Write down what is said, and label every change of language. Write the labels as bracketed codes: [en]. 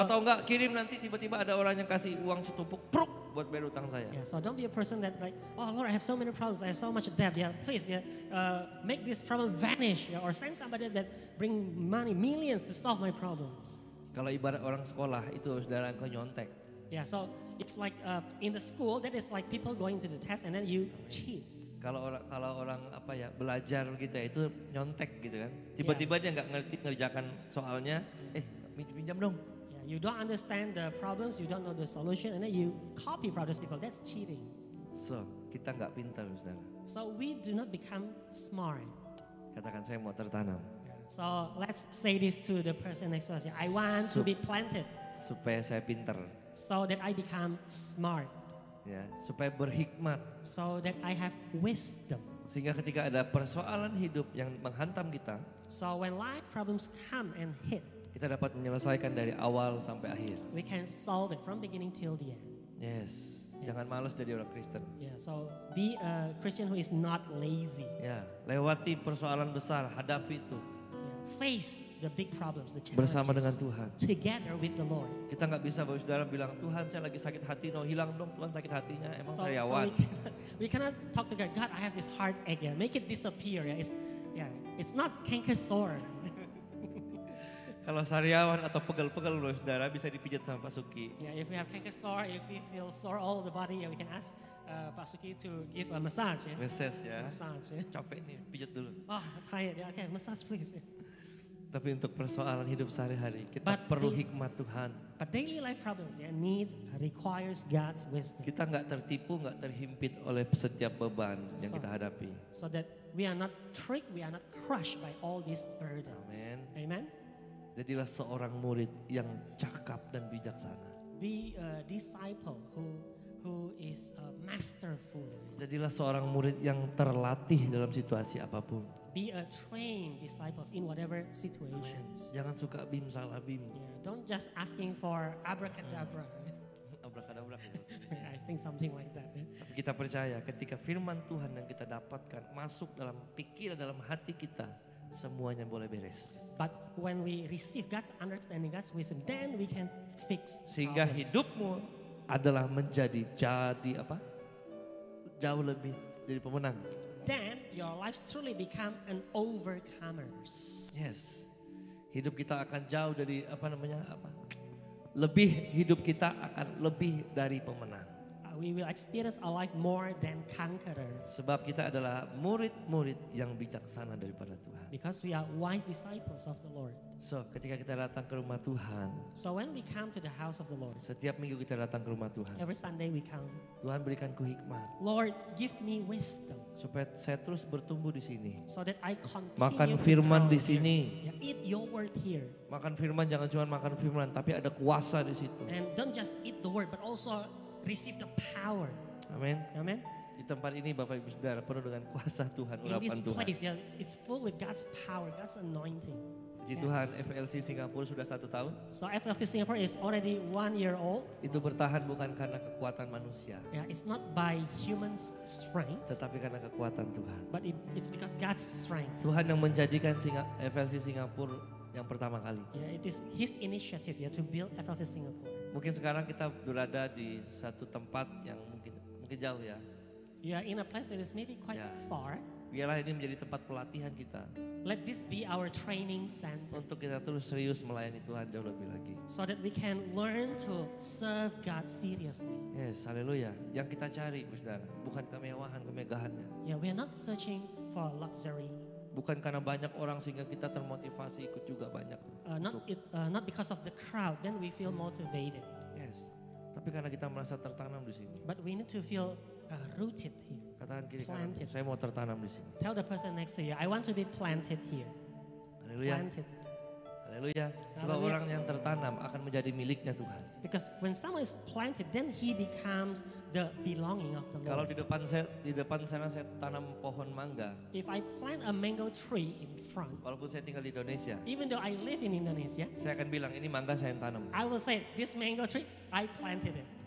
[id] Atau enggak kirim nanti tiba-tiba ada orang yang kasih uang setumpuk pruk buat bayar utang saya. [en] yeah, so don't be a person that like, oh Lord, I have so many problems, I have so much debt. Yeah, please, make this problem vanish, or send somebody that bring money, millions to solve my problems. [id] Kalau ibarat orang sekolah itu saudara engkau nyontek. [en] Yeah, so if like in the school, that is like people going to the test and then you cheat. [id] Kalau orang belajar gitu ya itu nyontek gitu kan. Tiba-tiba dia nggak ngerti ngerjakan soalnya, pinjam dong. [en] Yeah, you don't understand the problems, you don't know the solution, and then you copy from those people. That's cheating. [id] So, kita nggak pintar saudara. [en] So we do not become smart. [id] Katakan saya mau tertanam. [en] So let's say this to the person next to us. I want to be planted [id] Supaya saya pintar. [en] so that I become smart. [id] ya, supaya berhikmat. [en] so that I have wisdom. [id] Sehingga ketika ada persoalan hidup yang menghantam kita, [en] So when life problems come and hit, [id] kita dapat menyelesaikan dari awal sampai akhir. [en] we can solve it from beginning till the end. [id] Yes, jangan malas jadi orang Kristen. [en] Yeah, so be a Christian who is not lazy. [id] Ya, lewati persoalan besar, hadapi itu [en] Yeah, face the big problems, the [id] bersama dengan [en] challenges [id] Tuhan. [en] together with the Lord. [id] Kita nggak bisa Bapak Saudara bilang, Tuhan saya lagi sakit hati, no hilang dong Tuhan sakit hatinya, emang [en] So [id] sariawan. [en] we cannot talk to God. God, I have this heartache. Yeah, make it disappear. It's not canker sore. [id] Kalau sariawan atau pegel-pegel Bapak Saudara bisa dipijat sama Pak Suki. [en] Yeah, if we have canker sore, if we feel sore all the body, yeah, we can ask Pak Suki to give a massage. Yeah, [id] Meses ya, [en] massage. Yeah. [id] capek nih, pijat dulu. [en] Oh, tired. Yeah, okay, massage please. Yeah. [id] Tapi untuk persoalan hidup sehari-hari, kita [en] But [id] perlu [en] the- [id] hikmat Tuhan. [en] But daily life problems, requires God's wisdom, [id] Kita nggak tertipu, nggak terhimpit oleh setiap beban yang [en] So- [id] kita hadapi. [en] so that we are not tricked, we are not crushed by all these burdens. Amen. Amen. [id] Jadilah seorang murid yang cakap dan bijaksana. [en] Be a disciple who is masterful. [id] Jadilah seorang murid yang terlatih dalam situasi apapun. [en] Be a trained disciples in whatever situations. [id] Jangan suka bim salah bim. [en] Yeah, don't just asking for abracadabra. Abrakadabra. I think something like that. Yeah. [id] Tapi kita percaya ketika firman Tuhan yang kita dapatkan masuk dalam pikiran, dalam hati kita, semuanya boleh beres. [en] But when we receive God's understanding, God's wisdom, then we can fix [id] Sehingga [en] problems. [id] hidupmu adalah jadi apa? Jauh lebih dari pemenang. [en] Then your lives truly become an overcomers. Yes. [id] Hidup kita akan jauh dari apa? Lebih hidup kita akan lebih dari pemenang. [en] We will experience a life more than conquerors [id] Sebab kita adalah murid-murid yang bijaksana daripada Tuhan. [en] because we are wise disciples of the Lord. [id] So, ketika kita datang ke rumah Tuhan, [en] So when we come to the house of the Lord, [id] setiap minggu kita datang ke rumah Tuhan, [en] every Sunday we come, [id] Tuhan berikanku hikmat [en] Lord, give me wisdom [id] supaya saya terus bertumbuh di sini. [en] so that I continue [id] Makan [en] to [id] firman [en] grow [id] di [en] here. [id] sini. [en] Yeah, eat your word here. [id] Makan firman jangan cuma makan firman, tapi ada kuasa di situ. [en] And don't just eat the word, but also receive the power. [id] Amin. [en] Amen. [id] Di tempat ini Bapak Ibu Saudara penuh dengan kuasa Tuhan, [en] In [id] urapan [en] this [id] Tuhan. [en] place, yeah, it's full with God's power, God's anointing. [id] Puji [en] Yes. [id] Tuhan, FLC Singapura sudah 1 tahun. [en] So FLC Singapore is already 1 year old. [id] Itu bertahan bukan karena kekuatan manusia, [en] Yeah, it's not by human strength, [id] tetapi karena kekuatan Tuhan. [en] but it's because God's strength. [id] Tuhan yang menjadikan FLC Singapura yang pertama kali. [en] Yeah, it is His initiative, yeah, to build FLC Singapore. [id] Mungkin sekarang kita berada di satu tempat yang mungkin jauh ya. [en] You are in a place that is maybe quite Yeah. far. [id] Biarlah ini menjadi tempat pelatihan kita [en] Let this be our training center [id] untuk kita terus serius melayani Tuhan jauh lebih lagi. [en] so that we can learn to serve God seriously. [id] Yes, haleluya. Yang kita cari, Saudara, bukan kemewahan, kemegahannya. [en] Yeah, we are not searching for luxury. [id] Bukan karena banyak orang sehingga kita termotivasi ikut juga banyak. [en] Not because of the crowd, then we feel motivated. [id] Yes. Tapi karena kita merasa tertanam di sini. [en] But we need to feel rooted here. [id] Katakan kiri kanan, [en] Planted. [id] saya mau tertanam di sini. [en] Tell the person next to you, I want to be planted here. [id] Haleluya. [en] Planted. [id] Haleluya. Sebab [en] Haleluya. [id] orang yang tertanam akan menjadi miliknya Tuhan. [en] Because when someone is planted, then he becomes the belonging of the [id] Kalau [en] Lord. [id] di depan sana saya tanam pohon mangga, [en] If I plant a mango tree in front, [id] walaupun saya tinggal di Indonesia, [en] even though I live in Indonesia, [id] saya akan bilang ini mangga saya yang tanam. [en] I will say, this mango tree, I planted it.